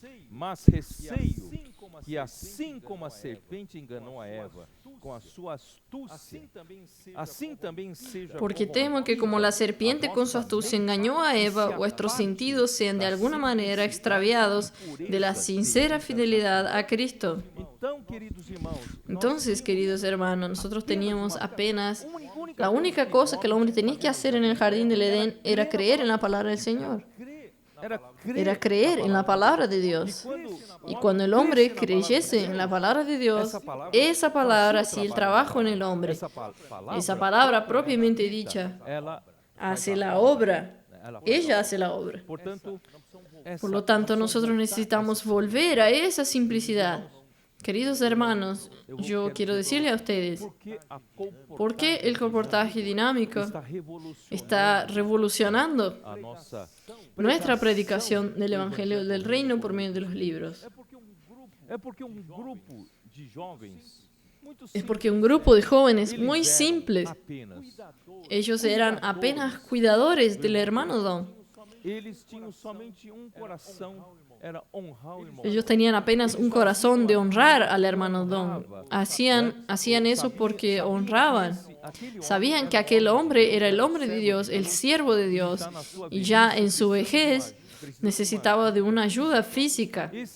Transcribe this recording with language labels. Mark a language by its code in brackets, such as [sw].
[pt] mas receio que assim como a serpente enganou a Eva com a sua astúcia, assim também seja [es] Porque temo que como la serpiente con su astucia engañó a Eva, vuestros sentidos sean de alguna manera extraviados de la sincera fidelidad a Cristo. [pt] Então, queridos irmãos, [es] Entonces, queridos hermanos, nosotros teníamos apenas... La única cosa que el hombre tenía que hacer en el jardín del Edén era creer en la palabra del Señor. Era creer en la palabra de Dios. Y cuando el hombre creyese en la palabra de Dios, esa palabra hacía el trabajo en el hombre. Esa palabra propiamente dicha [pt] ela, [es] hace la obra. Ella hace la obra. [pt] portanto, [es] Por lo tanto, nosotros necesitamos volver a esa simplicidad. Queridos hermanos, yo quiero decirle a ustedes, ¿por qué el comportaje dinámico está revolucionando [pt] a nossa [es] nuestra predicación del Evangelio del Reino por medio de los libros? [pt] é porque um grupo de jovens [es] es porque un grupo de jóvenes muy simples, ellos eran apenas cuidadores del hermano Don. [pt] Eles tinham somente coração, era honrar o irmão. [es] Ellos tenían apenas un corazón de honrar al hermano Don. Hacían eso porque honraban. Sabían que aquel hombre era el hombre de Dios, el siervo de Dios, y ya en su vejez necesitaba de una ayuda física.